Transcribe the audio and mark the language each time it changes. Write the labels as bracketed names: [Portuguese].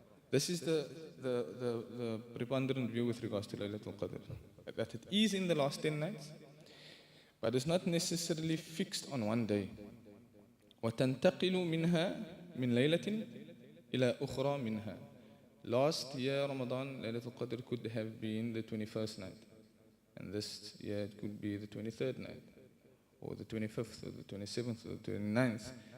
[English] This is the preponderant view with regards to Laylatul Qadr, that it is in the last 10 nights, but it's not necessarily fixed on one day. [Arabic] وتنتقل منها من ليلة إلى أخرى منها. [English] Last year Ramadan, Laylatul Qadr could have been the 21st night, and this year it could be the 23rd night, or the 25th, or the 27th, or the 29th.